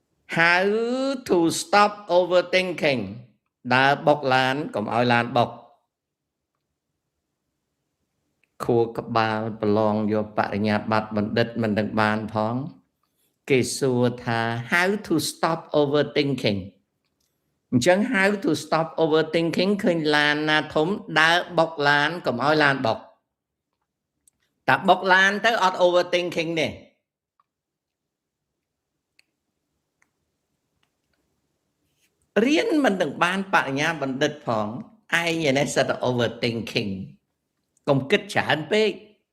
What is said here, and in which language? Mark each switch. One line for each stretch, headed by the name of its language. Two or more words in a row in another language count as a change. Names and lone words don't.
English: how to stop overthinking
Khmer: ដើរបុកឡានកុំឲ្យឡានបុកខួរក្បាលប្រឡងយកបរិញ្ញាបត្របណ្ឌិតមិនដឹងបានផងគេសួរថា
English: how to stop overthinking
Khmer: អញ្ចឹង
English: how to stop overthinking
Khmer: ឃើញឡានណាធំដើរបុកឡានកុំឲ្យឡានបុកតែបុកឡានទៅអត់ overthinking ទេ រៀនមិនដឹងបានបរិញ្ញាបណ្ឌិតផងឯងនេះសិតតែ overthinking កុំគិតច្រើនពេក